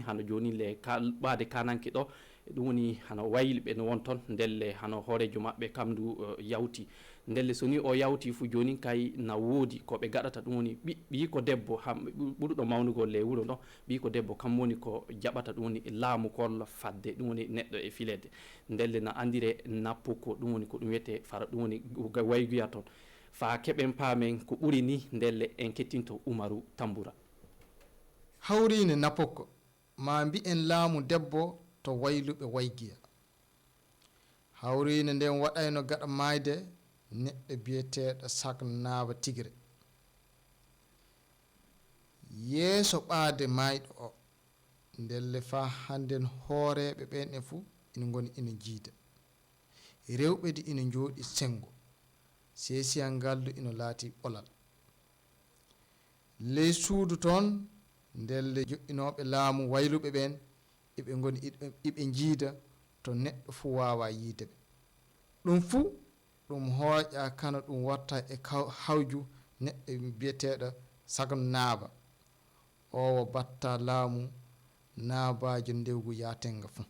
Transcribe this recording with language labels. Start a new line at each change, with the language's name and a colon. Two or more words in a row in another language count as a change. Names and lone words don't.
Fula: hano joni le ɓaade kananke ɗo ɗum woni hano wayliɓe no won toon ndelle hano hoorejo mabɓe kam ndu yawti ndelle soni o yawti fu joni kay na woodi koɓe gaɗata ɗum woni ɓi ko debbo ɓuruɗo mawnugol le wuuro ɗo ɓi ko debbo kam woni ko jaɓata ɗum woni laamu kol fadde ɗum woni neɗɗo e filede ndelle na andire nappu ko ɗum woni ko ɗum wiyete fara ɗum woni wayguya toon fa keɓen paamen ko ɓuri ni ndelle en kettinto Umaru Tamboura hawrine napokko ma mbi'en laamu debbo to wayluɓe waygiya hawrine nden waɗayno gaɗa mayde neɗɗo biyeteɗo sak naaba tigre yeeso ɓaade mayɗo o ndelle fa hannden hooreɓe ɓen e fuu ina goni ina jiida rewɓe di ina jooɗi sengo seesiyal ngaldu ina laati ɓolal ley suudu toon ndelle joƴƴinoɓe laamu wayluɓe ɓen eɓe goni iɓe jiida to neɗɗo fuu wawa yiideɓe ɗum fuu ɗum hooƴa kana ɗum watta e hawju neɗɗo biyeteɗo sagam naaba o batta laamu naabajo ndewgu yatenga fuu